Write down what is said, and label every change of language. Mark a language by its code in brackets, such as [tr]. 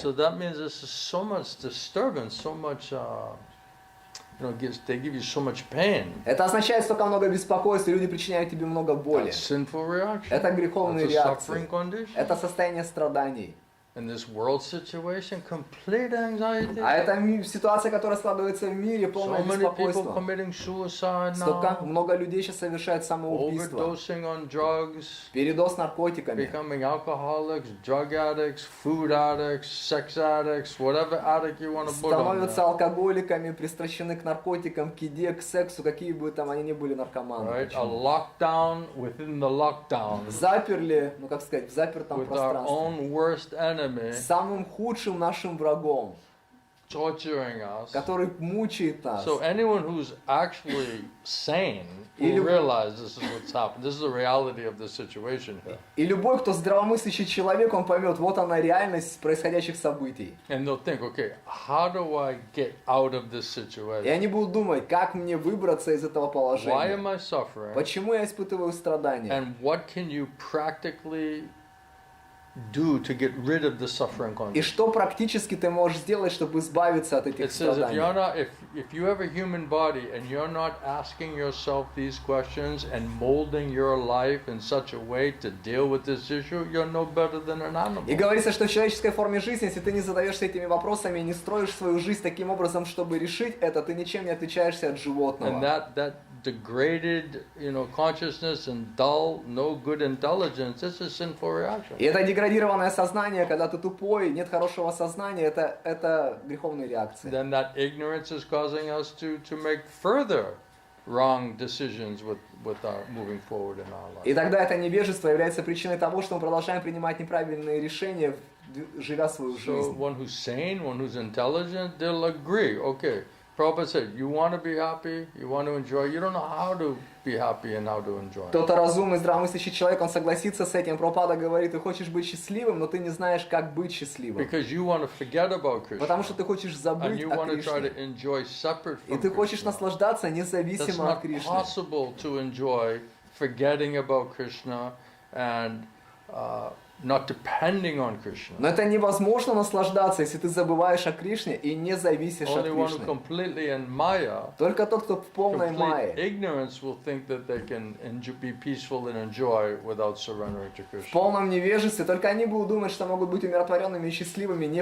[en] So that means this is so much disturbance, so much, they give you so much pain. [ru] Это означает столько много беспокойства, люди причиняют тебе много боли. [en] That's sinful reaction. [ru] Это греховные [en] That's a suffering [ru] реакции. [en] condition. [ru] Это состояние страданий. [en] In this world situation, complete anxiety. [ru] А это ситуация, которая складывается в мире, [en] So [ru] полное [en] many people [ru] беспокойство. [en] committing suicide [ru] Столько [en] now, [ru] много людей сейчас совершают самоубийство. [en] overdosing on drugs, [ru] Передоз наркотиками. [en] becoming alcoholics, drug addicts, food addicts, sex addicts, whatever addict you want to put on [ru] Становятся [en] there. [ru] алкоголиками, пристращены к наркотикам, к еде, к сексу, какие бы там они ни были наркоманы. [en] Right? A [ru] Почему? [en] lockdown within the lockdown [ru] Заперли, ну как сказать, в запертом [en] with our [ru] пространстве. [en] own worst enemy [ru] Самым худшим нашим врагом, [en] torturing us. [ru] который мучает нас. [en] So anyone who's actually sane [ru] Или- [en] will realize this is what's happened. This is the reality of the situation here. [ru] И любой, кто здравомыслящий человек, он поймет, вот она реальность происходящих событий. [en] And they'll think, okay, how do I get out of this [ru] И [en] situation? [ru] они будут думать, как мне выбраться из этого [en] Why [ru] положения. [en] am I suffering? [ru] Почему я испытываю страдания? [en] And what can you practically do to get rid of the suffering [ru] И [en] condition? [ru] что практически ты можешь сделать, чтобы избавиться от [en] It [ru] этих [en] says if you're [ru] страданий? [en] not, if you have a human body and you're not asking yourself these questions and molding your life in such a way to deal with this issue, you're no better than an animal. [ru] И говорится, что в человеческой форме жизни, если ты не задаешься этими вопросами и не строишь свою жизнь таким образом, чтобы решить это, ты ничем не отличаешься от [en] And [ru] животного. [en] that degraded, consciousness and dull, no good intelligence, this is sinful reaction. [ru] И это деградированное сознание, когда ты тупой, нет хорошего сознания, это греховные реакции. [en] Then that ignorance is causing us to make further wrong decisions with our moving forward in our life. [ru] И тогда это невежество является причиной того, что мы продолжаем принимать неправильные решения, живя свою жизнь. [en] So one who's sane, one who's intelligent, they'll agree. Okay, Prabhupada said, you want to be happy, you want to enjoy, you don't know how to be happy and how to enjoy. [ru] Кто-то разумный, здравомыслящий человек, он согласится с этим. Прабхупада говорит, ты хочешь быть счастливым, но ты не знаешь, как быть счастливым. [en] Because you want to forget about Krishna. [ru] Потому что ты хочешь забыть [en] And you [ru] о [en] want to try [ru] Кришне. [en] to enjoy separate [ru] И [en] from [ru] ты хочешь [en] Krishna. [ru] наслаждаться [en] That's [ru] независимо от [en] not [ru] Кришны. [en] possible to enjoy forgetting about Krishna and not depending on Krishna. [ru] Но это невозможно наслаждаться, если ты забываешь о Кришне и не зависишь от [en] Only one who [ru] Кришны. [en] completely in Maya, [ru] Только тот, кто в полной [en] complete [ru] майе, [en] ignorance will think that they can be peaceful and enjoy without surrendering to [ru] в [en] Krishna. [ru] полном невежестве, только они будут думать, что могут быть умиротворенными и счастливыми, не